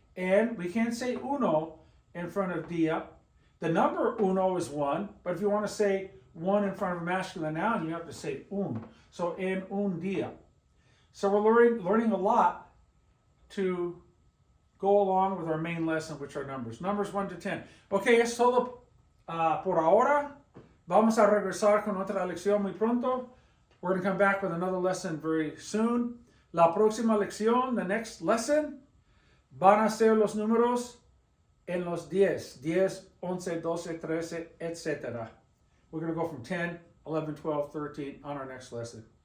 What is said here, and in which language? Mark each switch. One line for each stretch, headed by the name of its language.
English: And we can't say uno in front of dia. The number uno is 1, but if you want to say 1 in front of a masculine noun, you have to say un. So en un día. So we're learning a lot to go along with our main lesson, which are numbers. Numbers 1 to 10. Okay,
Spanish: es todo por ahora. Vamos a regresar con otra lección muy pronto.
English: We're going to come back with another lesson very soon.
Spanish: La próxima lección,
English: the next lesson,
Spanish: van a ser los números en los 10.
English: 10, 11, 12, 13, etc. We're going to go from 10, 11, 12, 13 on our next lesson.